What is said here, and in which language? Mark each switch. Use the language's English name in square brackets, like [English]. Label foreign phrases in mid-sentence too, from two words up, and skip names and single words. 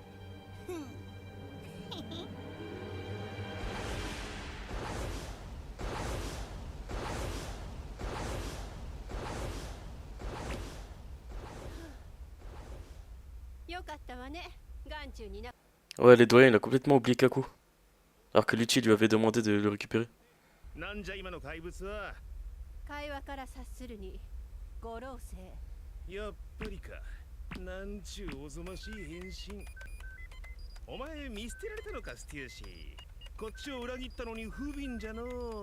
[Japanese] よかったわね。眼中にな。 [French] Ouais, les doyens, il a complètement oublié Kaku. Alors que Lucci lui avait demandé de le récupérer. [Japanese] なんじゃ今の怪物は。会話から察するに五老星。やっぱりか。なんちゅうおぞましい変身。お前見捨てられたのかステューシー。こっちを裏切ったのに不憫じゃのう。